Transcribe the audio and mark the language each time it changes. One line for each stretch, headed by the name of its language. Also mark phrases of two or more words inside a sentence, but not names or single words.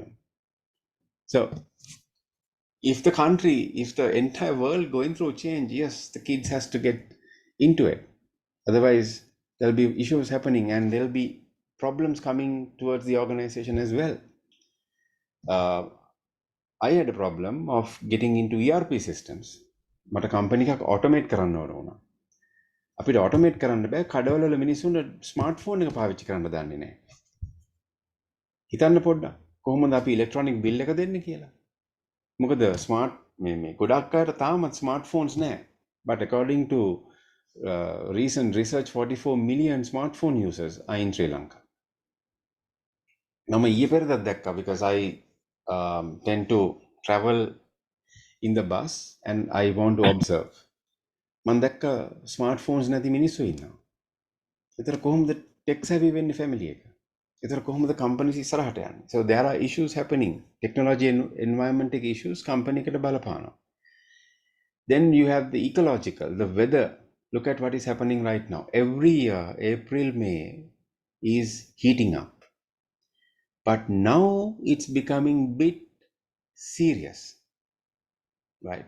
English: So if the country, if the entire world going through change, yes, the kids has to get into it. Otherwise, there'll be issues happening and there'll be problems coming towards the organization as well. I had a problem of getting into ERP systems.
Sinhala: මට කම්පැනි එකක් automate කරන්න ඕන වුණා. අපිට automate කරන්න බෑ කඩවල වල මිනිස්සුන්ට ස්මාර්ට්ෆෝන් එක පාවිච්චි කරන්න දන්නේ නැහැ. හිතන්න පොඩ්ඩක් කොහොමද අපි ඉලෙක්ට්‍රොනික බිල් එක දෙන්නේ කියලා. මොකද ස්මාර්ට් මේ ගොඩක් අයට තාමත් ස්මාර්ට්ෆෝන්ස් නැහැ.
English: But according to recent research, 44 million smartphone users are in Sri Lanka.
Sinhala: මම ඊයේ පෙරේදත් දැක්කා
English: because I tend to travel in the bus and I want to observe.
Sinhala: මම දැක්ක smartphones නැති මිනිස්සු ඉන්නවා. ඒතර කොහොමද
English: tech savvy
Sinhala: වෙන්නේ family එක? ඒතර කොහොමද companies ඉස්සරහට යන්නේ?
English: So there are issues happening. Technology and environmental issues company
Sinhala: එකට බලපානවා.
English: Then you have the ecological, the weather. Look at what is happening right now. Every year, April, May is heating up. But now it's becoming bit serious, right?